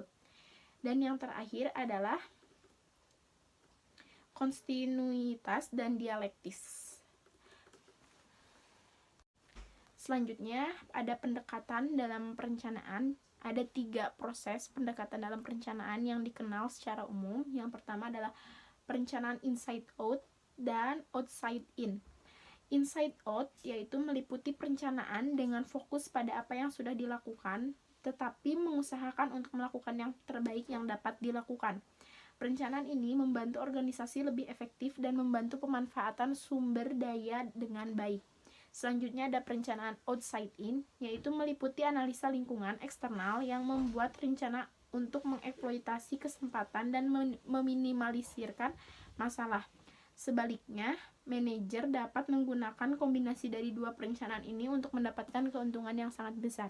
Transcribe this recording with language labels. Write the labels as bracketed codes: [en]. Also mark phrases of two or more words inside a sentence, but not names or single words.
[id] Dan yang terakhir adalah kontinuitas dan dialektis. Selanjutnya, ada pendekatan dalam perencanaan. Ada 3 proses pendekatan dalam perencanaan yang dikenal secara umum. Yang pertama adalah perencanaan [en] inside out [id] dan [en] outside in. Inside out [id] yaitu meliputi perencanaan dengan fokus pada apa yang sudah dilakukan, tetapi mengusahakan untuk melakukan yang terbaik yang dapat dilakukan. Perencanaan ini membantu organisasi lebih efektif dan membantu pemanfaatan sumber daya dengan baik. Selanjutnya ada perencanaan [en] outside in, [id] yaitu meliputi analisa lingkungan eksternal yang membuat rencana untuk mengeksploitasi kesempatan dan meminimalisirkan masalah. Sebaliknya, manajer dapat menggunakan kombinasi dari 2 perencanaan ini untuk mendapatkan keuntungan yang sangat besar.